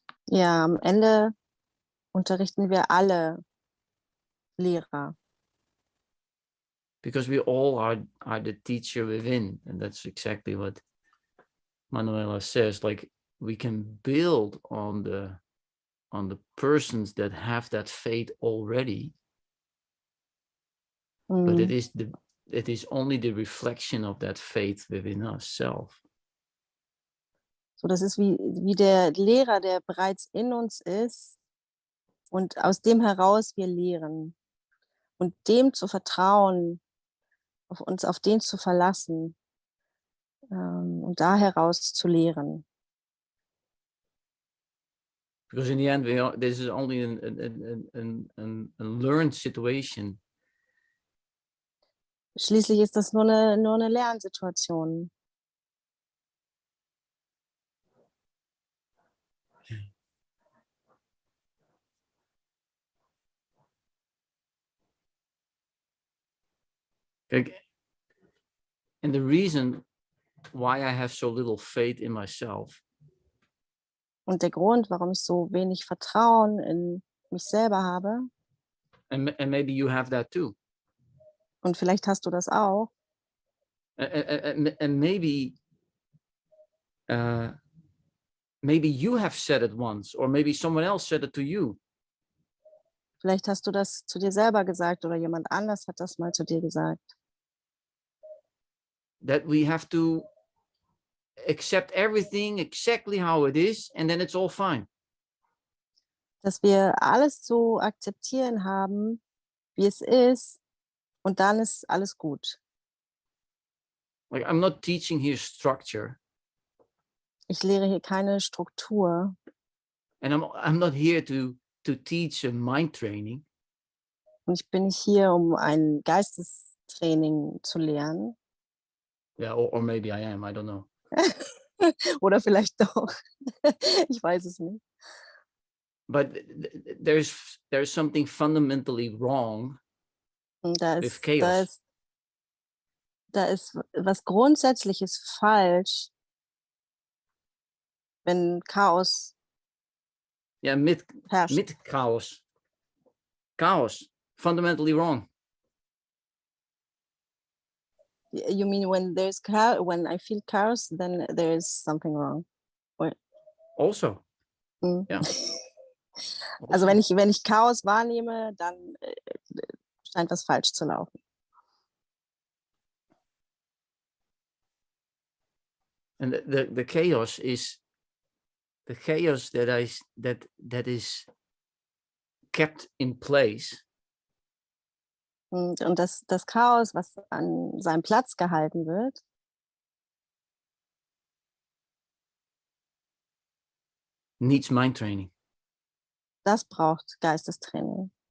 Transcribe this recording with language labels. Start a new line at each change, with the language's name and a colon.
German: Ja, am Ende unterrichten wir alle Lehrer.
English: Because we all are the teacher within, and that's exactly what Manuela says. Like we can build on the persons that have that faith already, but it is only the reflection of that faith within us self.
German: So, das ist wie der Lehrer, der bereits in uns ist und aus dem heraus wir lehren. Und dem zu vertrauen, auf den zu verlassen und da heraus zu lehren.
English: Because in the end, this is only a learned situation.
German: Schließlich ist das nur eine Lernsituation.
English: And the reason why I have so little faith in myself
German: Und der Grund, warum ich so wenig Vertrauen in mich selber habe,
English: and maybe you have that too,
German: und vielleicht hast du das auch,
English: and maybe you have said it once, or maybe someone else said it to you.
German: vielleicht hast du das zu dir selber gesagt oder jemand anders hat das mal zu dir gesagt.
English: That we have to accept everything exactly how it is, and then it's all fine.
German: Dass wir alles zu akzeptieren haben, wie es ist, und dann ist alles gut.
English: Like, I'm not teaching here structure,
German: Ich lehre hier keine Struktur
English: and I'm not here to teach a mind training.
German: und ich bin nicht hier, um ein Geistestraining zu lernen.
English: Yeah, or maybe I am, I don't know.
German: Oder vielleicht doch. Ich weiß es nicht.
English: But there's something fundamentally wrong
German: Und da
English: with
German: ist
English: chaos.
German: was Grundsätzliches falsch, wenn Chaos
English: Yeah,
German: mit herrscht.
English: chaos. Chaos, fundamentally wrong. You mean when when I feel chaos, then there is something wrong.
German: Also, Mhm. ja. Also wenn ich Chaos wahrnehme, dann scheint was falsch zu laufen.
English: And the chaos is the chaos that is kept in place.
German: Und das Chaos, was an seinem Platz gehalten wird,
English: Needs mind training.
German: das braucht Geistestraining.